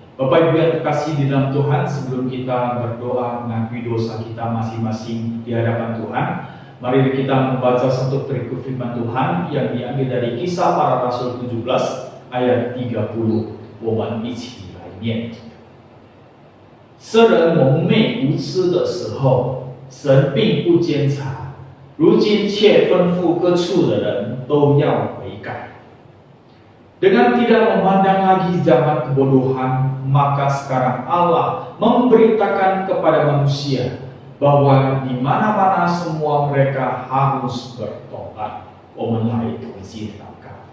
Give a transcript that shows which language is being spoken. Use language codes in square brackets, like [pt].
[id] Bapak Ibu yang terkasih di dalam Tuhan, sebelum kita berdoa mengakui dosa kita masing-masing di hadapan Tuhan, mari kita membaca satu perikop firman Tuhan yang diambil dari Kisah Para Rasul 17 ayat 30. [zh] 我们一起来念。世人蒙昧无知的时候，神并不监察，如今却吩咐各处的人都要悔改。 [id] Dengan tidak memandang lagi zaman kebodohan, maka sekarang Allah memberitakan kepada manusia bahwa di mana-mana semua mereka harus bertobat. [zh] 我们来同心祷告。